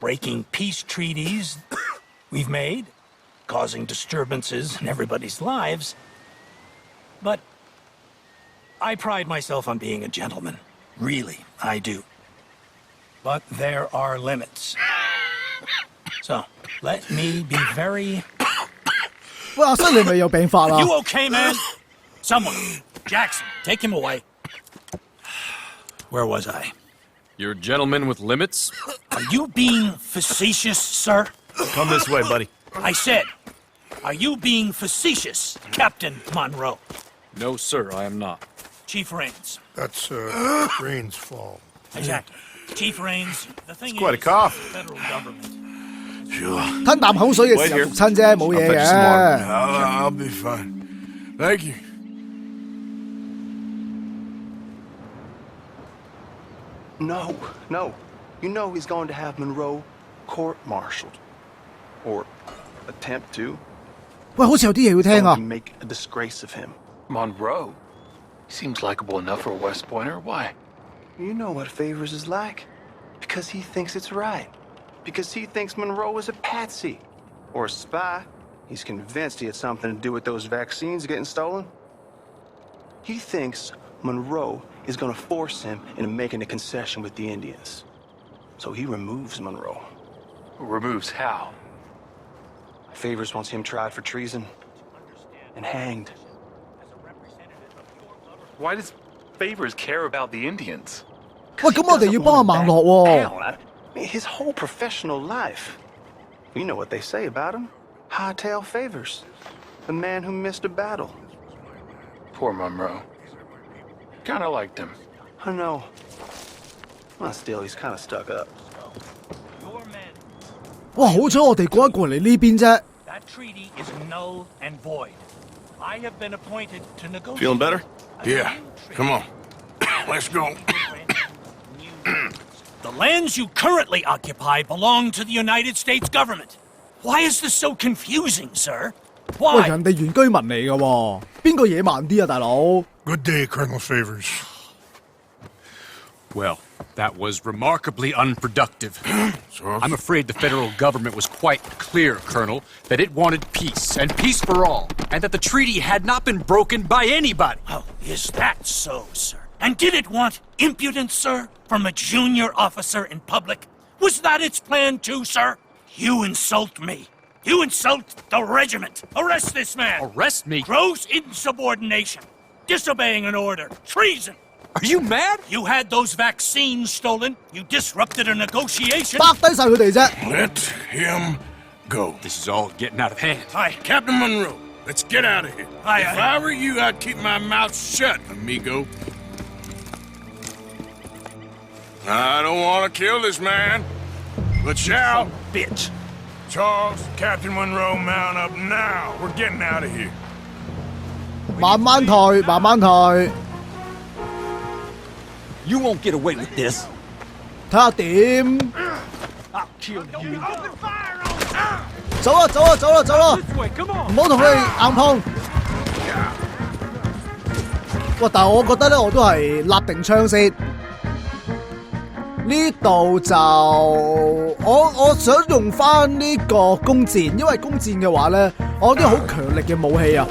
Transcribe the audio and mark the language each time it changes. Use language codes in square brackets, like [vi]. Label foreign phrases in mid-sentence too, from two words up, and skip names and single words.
[en] breaking peace treaties we've made, causing disturbances in everybody's lives. But I pride myself on being a gentleman. Really, I do. But there are limits. So, let me be very... [yue] 喂，阿生你咪有病發啦 [en] You okay, man? Someone. Jackson, take him away. Where was I? You're a gentleman with limits? Are you being facetious, sir? Come this way, buddy. I said, are you being facetious, Captain Monroe? No, sir, I am not. Chief Raines. That's, Rain's fault. Exactly. Chief Raines, the thing quite a is, cough. the federal government. Sure. [yue] 吞啖口水嘅時候焗親啫，冇嘢 [en] I'll fetch some water. [yue] 嘅。 [en] I'll be fine. Thank you. No, no. You know he's going to have Monroe court-martialed. Or attempt to. [yue] 喂，好似有啲嘢要聽 [en] Going 啊 to！make a disgrace of him. Monroe? Seems likable enough for a West Pointer. Why? You know what Favors is like. Because he thinks it's right. Because he thinks Monroe is a patsy. Or a spy. He's convinced he had something to do with those vaccines getting stolen. He thinks Monroe is going to force him into making a concession with the Indians. So he removes Monroe. Removes how? Favors wants him tried for treason and hanged. Why does Favors care about the Indians? [yue] 喂，咁我哋要幫阿孟樂喎。 [en] Hell, I mean, his whole professional life. You know what they say about him. Hightail Favors. The man who missed a battle. Poor Monroe. Kinda liked him. I know. Well, still, he's kind of stuck up. Your men. [yue] 哇，好彩我哋過一過嚟呢邊啫。 [en] That treaty is null and void. I have been appointed to negotiate. Feeling better? Yeah. Come on. Let's go. The lands you currently occupy belong to the United States government. Why is this so confusing, sir? [yue] 喂， [en] Why? [yue] 人哋原居民嚟嘅喎，邊個野蠻啲啊，大佬？ [en] Good day, Colonel Favors. Well, that was remarkably unproductive. So, I'm afraid the federal government was quite clear, Colonel, that it wanted peace, and peace for all, and that the treaty had not been broken by anybody. Oh, is that so, sir? And did it want impudence, sir, from a junior officer in public? Was that its plan too, sir? You insult me. You insult the regiment. Arrest this man. Arrest me? Gross insubordination. Disobeying an order. Treason. Are you mad? You had those vaccines stolen. You disrupted a negotiation. [yue] 拍低晒佢哋啫。 [en] let him go. This is all getting out of hand. Hi. Captain Monroe, let's get out of here. Aye, If aye. I were you, I'd keep my mouth shut, amigo. I don't want to kill this man, but shall. Bitch. Charles, Captain Monroe, mount up now. We're getting out of here. [yue] 慢慢退，慢慢退， [en] You won't get away with this. [yue] 睇下點。 [en] I'll kill you. [yue] 走啦，走啦，走啦，走啦！ [en] Wait, come on! [yue] 唔好同佢哋硬碰。喂，但係我覺得咧，我都係立定槍先。呢度就我想用翻呢個弓箭，因為弓箭嘅話咧，我有啲好強力嘅武器啊。